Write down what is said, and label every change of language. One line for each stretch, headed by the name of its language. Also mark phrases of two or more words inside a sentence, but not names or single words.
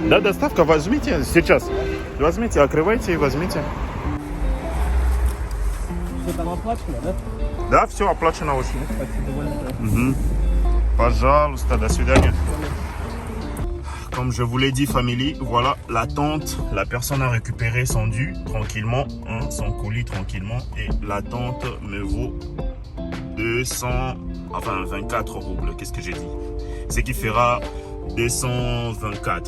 Russian: Да, доставка, возьмите сейчас. Возьмите, открывайте и возьмите. Все там оплачено, да? Да, все оплачено очень. Спасибо большое. Мгм. Пожалуйста, до свидания.
French: Comme je vous l'ai dit, family, voilà la tente. La personne a récupéré son dû tranquillement, hein, son colis tranquillement. Et la tente me vaut 24 roubles. Qu'est-ce que j'ai dit? Ce qui fera 224.